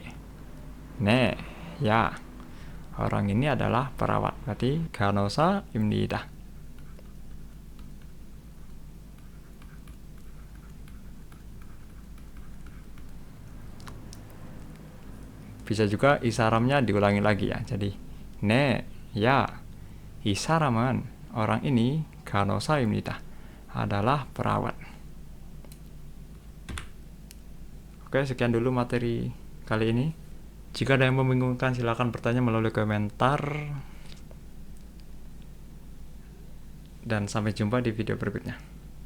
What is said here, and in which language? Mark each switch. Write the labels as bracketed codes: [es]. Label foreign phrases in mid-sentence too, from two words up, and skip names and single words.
[id] Ne, ya. Orang ini adalah perawat. Berarti 간호사입니다. Bisa juga [ko] 이 사람 [id] nya diulangi lagi ya. Jadi ne, ya. [ko] 이 사람은, [id] orang ini, 간호사입니다. Adalah perawat. Oke, sekian dulu materi kali ini. Jika ada yang membingungkan, silakan bertanya melalui komentar. Dan sampai jumpa di video berikutnya.